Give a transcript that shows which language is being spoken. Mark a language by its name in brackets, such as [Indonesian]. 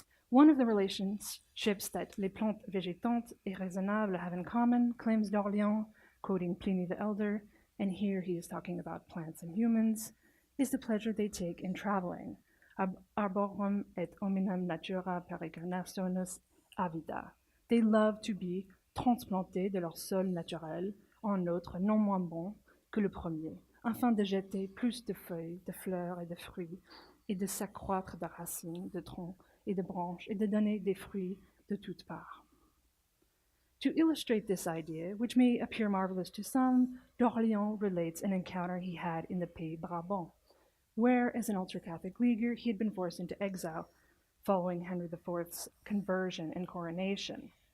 [English] One of the relationships that [French] les plantes végétantes et raisonnables [English] have in common, claims d'Orléans, quoting Pliny the Elder, and here he is talking about plants and humans, is the pleasure they take in traveling. [Latin] Arborum et hominum natura peregrinationis avida. [English] They love to be [French] transplantés de leur sol naturel en autre non moins bon que le premier, afin de jeter plus de feuilles, de fleurs et de fruits, et de s'accroître de racines, de troncs et de branches, et de donner des fruits de toutes parts. [English] To illustrate this idea, which may appear marvelous to some, d'Orléans relates an encounter he had in the Pays Brabant, where, as an ultra-Catholic leaguer, he had been forced into exile following Henry IV's conversion and coronation.